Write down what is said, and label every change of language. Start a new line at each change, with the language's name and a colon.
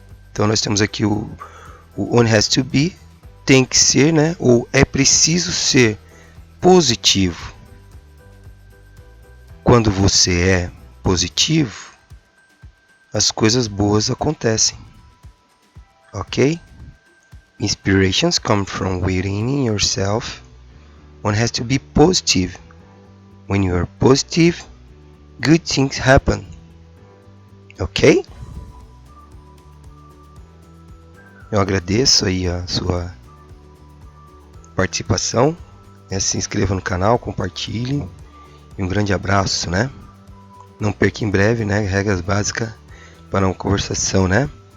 Portuguese: Então nós temos aqui o
English: one has to be,
Portuguese: tem que ser, né? Ou é preciso ser positivo. Quando você é positivo, as coisas boas acontecem. Ok?
English: Inspirations come from within yourself. One has to be positive. When you are positive, good things happen. Ok?
Portuguese: Eu agradeço aí a sua participação. Se inscreva no canal, compartilhe. E um grande abraço, né? Não perca em breve, né? Regras básicas para uma conversação, né?